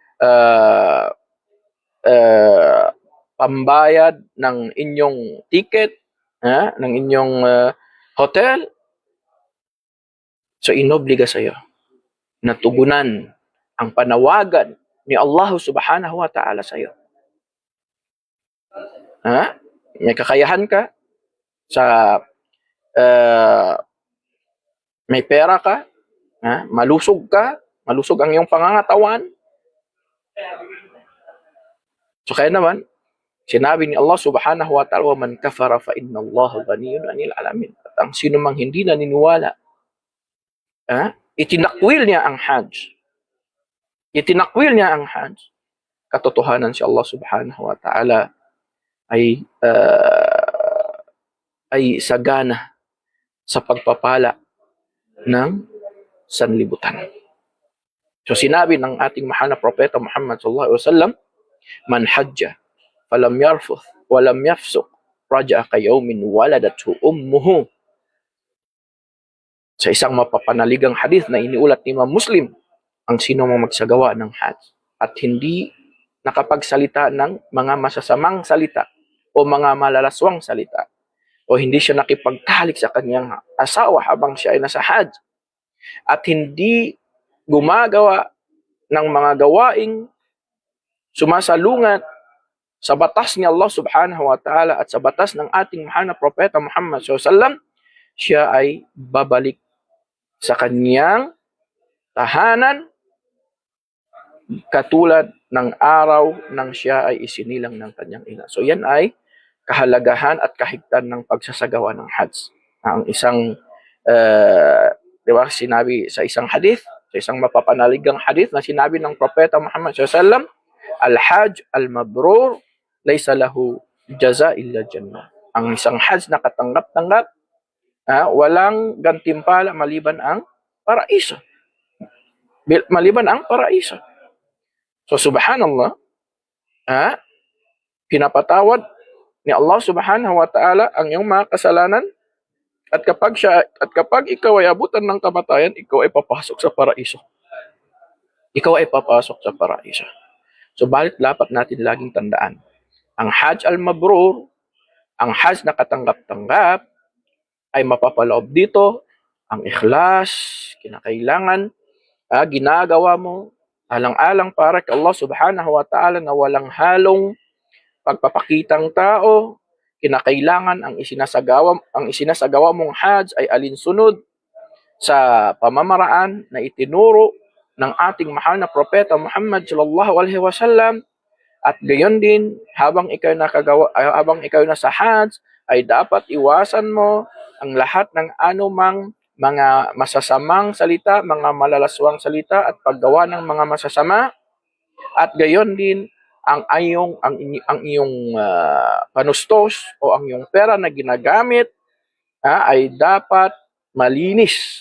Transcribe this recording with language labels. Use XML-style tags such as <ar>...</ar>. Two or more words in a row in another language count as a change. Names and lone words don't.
<tl>pambayad ng inyong ticket, ng inyong hotel, so inobliga sa iyo na tugunan ang panawagan ni Allah</tl> <ar>سبحانه وتعالى</ar> <tl>sa iyo. Ha? May kakayahan ka sa uh, may pera ka, ha? Malusog ka, malusog ang iyong pangangatawan. So kaya naman, sinabi ni Allah</tl> <ar>سبحانه وتعالى, "من كفر فإن الله غني عن العالمين."</ar> <tl>At ang sino mang hindi naniniwala, itinakwil niya ang Hajj. Itinakwil niya ang Hajj. Katotohanan si Allah</tl> <ar>سبحانه وتعالى</ar> <tl>ay sagana sa pagpapala ng sanlibutan. So sinabi ng ating mahal na propeta Muhammad</tl> <ar>صلى الله عليه وسلم, "من حج فلم يرفث ولم يفسق رجع كيوم ولدته أمه."</ar> <tl>Sa isang mapapanaligang hadith na iniulat ni Imam Muslim, ang sino mang magsagawa ng Hajj at hindi nakapagsalita ng mga masasamang salita o mga malalaswang salita, o hindi siya nakipagtalik sa kanyang asawa habang siya ay nasa Hajj, at hindi gumagawa ng mga gawaing sumasalungat sa batas ni Allah</tl> <ar>سبحانه وتعالى</ar> <tl>at sa batas ng ating mahal na propeta Muhammad</tl> <ar>صلى الله عليه وسلم,</ar> <tl>siya ay babalik sa kanyang tahanan katulad ng araw nang siya ay isinilang ng kanyang ina. So yan ay kahalagahan at kahigtan ng pagsasagawa ng Hajj. Ang isang di ba, sinabi sa isang hadith, sa isang mapapanaligang hadith na sinabi ng propeta Muhammad</tl> <ar>صلى الله عليه وسلم, "الحج المبرور ليس له جزاء إلا الجنة."</ar> <tl>Ang isang Hajj na katanggap-tanggap, walang gantimpala maliban ang paraiso. Maliban ang paraiso. So subhanallah, pinapatawad ni Allah</tl> <ar>سبحانه وتعالى</ar> <tl>ang iyong mga kasalanan, at kapag ikaw ay abutan ng kamatayan, ikaw ay papasok sa paraiso. Ikaw ay papasok sa paraiso. So balit dapat natin laging tandaan, ang</tl> <ar>الحج المبرور,</ar> <tl>ang Hajj na katanggap-tanggap, ay mapapaloob dito ang ikhlas, kinakailangan, ginagawa mo alang-alang para kay Allah</tl> <ar>سبحانه وتعالى</ar> <tl>na walang halong pagpapakitang tao. Kinakailangan ang isinasagawa mong Hajj ay alinsunod sa pamamaraan na itinuro ng ating mahal na propeta Muhammad</tl> <ar>صلى الله عليه وسلم.</ar> <tl>At gayon din, habang ikaw nasa Hajj, ay dapat iwasan mo ang lahat ng anumang mga masasamang salita, mga malalaswang salita at paggawa ng mga masasama. At gayon din, ang iyong panustos o ang iyong pera na ginagamit ay dapat malinis.</tl>